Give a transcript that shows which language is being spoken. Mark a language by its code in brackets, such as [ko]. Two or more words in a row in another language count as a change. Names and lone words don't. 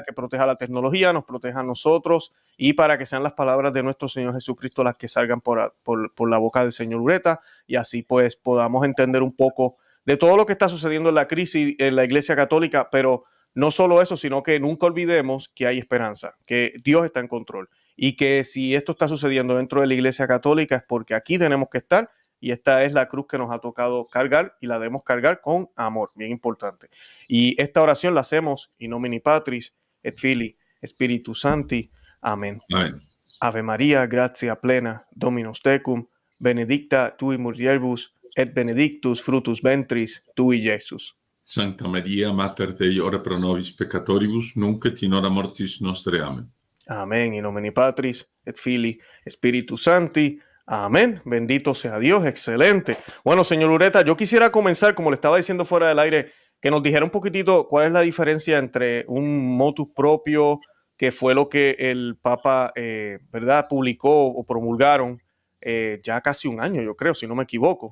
[es] que proteja la tecnología, nos proteja a nosotros y para que sean las palabras de nuestro Señor Jesucristo las que salgan por la boca del señor Ureta y así pues podamos entender un poco de todo lo que está sucediendo en la crisis en la Iglesia Católica, pero no solo eso, sino que nunca olvidemos que hay esperanza, que Dios está en control y que si esto está sucediendo dentro de la Iglesia Católica es porque aquí tenemos que estar. Y esta es la cruz que nos ha tocado cargar y la debemos cargar con amor, bien importante. Y esta oración la hacemos [la] in nomine Patris et Filii Spiritus Sancti. [es] Amén. Amén. [la] Ave María, gratia plena, Dominus tecum, benedicta tui mulieribus et benedictus fructus ventris tui, Iesus. Santa Maria, Mater Dei, ora pro nobis peccatoribus, nunc et in hora mortis nostre. [es] Amén. Amén. [la] In nomine Patris et Filii Spiritus Sancti. [es] Amén. Bendito sea Dios. Excelente. Bueno, señor Ureta, yo quisiera comenzar, como le estaba diciendo fuera del aire, que nos dijera un poquitito cuál es la diferencia entre un [la] motus proprio, [es] que fue lo que el Papa, ¿verdad?, publicó o promulgaron ya casi un año, yo creo, si no me equivoco.